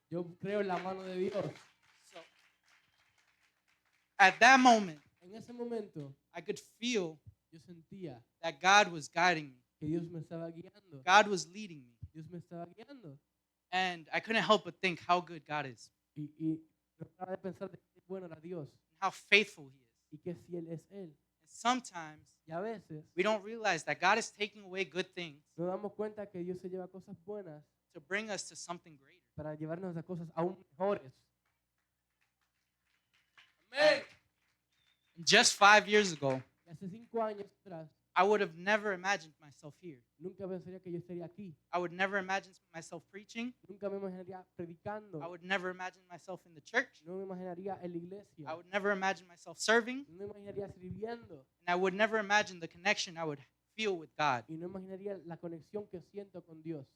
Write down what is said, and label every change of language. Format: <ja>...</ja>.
<es>Yo creo en la mano de Dios.</es> <en>So at that moment,</en> <es>En ese momento,</es> <en>I could feel</en> <es>yo sentía</es> <en>that God was guiding me.</en> <es>que Dios me estaba guiando.</es> <en>God was leading me.</en> <es>Dios me estaba guiando.</es> <en>And I couldn't help but think how good God is</en> <es>Y no paraba de pensar de qué bueno era Dios</es> <en>and how faithful He is.</en> <es>y qué fiel es Él.</es> <en>And sometimes</en> <es>Y a veces</es> <en>we don't realize that God is taking away good things</en> <es>nos damos cuenta que Dios se lleva cosas buenas</es> <en>to bring us to something greater.</en> <es>para llevarnos a cosas aún mejores.</es> <en>And just 5 years ago,</en> <es>Y hace 5 años atrás,</es> <en>I would have never imagined myself here.</en> <es>nunca pensaría que yo estaría aquí.</es> <en>I would never imagine myself preaching.</en> <es>Nunca me imaginaría predicando.</es> <en>I would never imagine myself in the church.</en> <es>No me imaginaría en la iglesia.</es> <en>I would never imagine myself serving.</en> <es>No me imaginaría sirviendo.</es> <en>And I would never imagine the connection I would feel with God.</en> <es>Y no imaginaría la conexión que siento con Dios.</es>